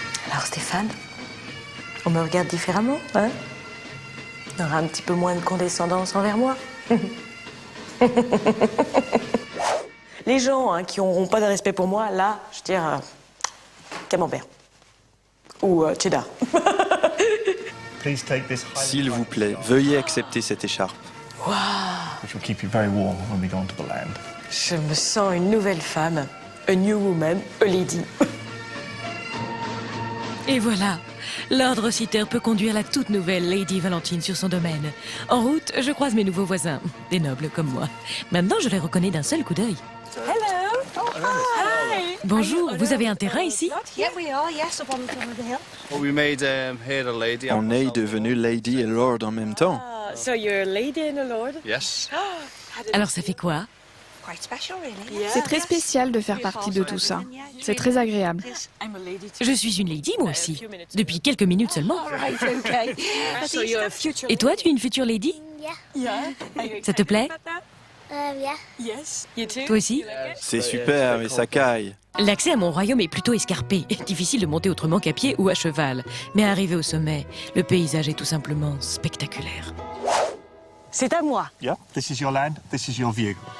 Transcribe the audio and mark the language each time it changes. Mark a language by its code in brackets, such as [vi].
[fr] Alors Stéphane, on me regarde différemment, hein? Il y aura un petit peu moins de condescendance envers moi. Les gens hein, qui n'auront pas de respect pour moi, là, je veux dire, camembert. Ou cheddar. [en] Please take this [fr] S'il vous plaît, veuillez accepter cette écharpe. [en] which will keep you very warm when we go onto the land. [fr] Je me sens une nouvelle femme. [en] A new woman, a lady. [fr] Et voilà, Lord Rossiter peut conduire la toute nouvelle Lady Valentine sur son domaine. En route, je croise mes nouveaux voisins, des nobles comme moi. Maintenant, je les reconnais d'un seul coup d'œil. [en] Hello. Hi. [fr] Bonjour, vous avez un terrain ici? [en] Yeah, we are. Yes, up on the top of the hill. Well, we made here the lady. [fr] On est devenu lady et lord en même temps. [en] So you're a lady and a lord? Yes. [fr] Alors ça fait quoi? [en] Quite special, really. [fr] C'est très spécial de faire partie de tout ça. C'est très agréable. Je suis une lady moi aussi, depuis quelques minutes seulement. [en] Right, okay. So you're a future. [fr] Et toi, tu es une future lady? Ça te plaît? [en] Yes. You too. [fr] Toi aussi? C'est super, mais ça caille. L'accès à mon royaume est plutôt escarpé. Difficile de monter autrement qu'à pied ou à cheval. Mais arrivé au sommet, le paysage est tout simplement spectaculaire. C'est à moi. [en] Yeah, this is your land, this is your view.